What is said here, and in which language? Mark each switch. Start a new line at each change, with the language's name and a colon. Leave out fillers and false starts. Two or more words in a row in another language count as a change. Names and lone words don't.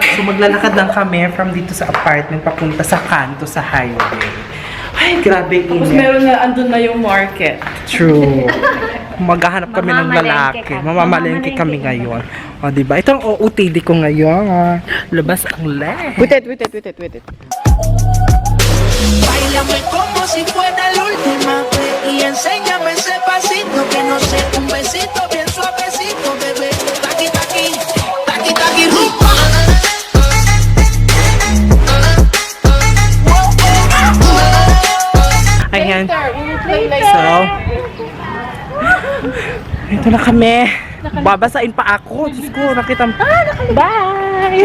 Filipino: So, maglalakad lang kami from dito sa apartment papunta sa kanto sa highway. Ay, grabe Tapos init. meron na, andun na yung market. True. Maghahanap kami ng Mamamalengke lalaki. ka. Mamamalengke kami ngayon. O, diba? Ito ang OOTD ko ngayon. Labas ang leg.
English: Wait it.
Spanish: Báilame como si fuera la última vez y enséñame ese pasito que no sé, un besito bien suavecito, bebé. Taqui taqui, taqui taqui rumba.
Filipino: Ayan. So, ito na kami. Babasain pa ako. Diyos ko, nakita mo. Bye!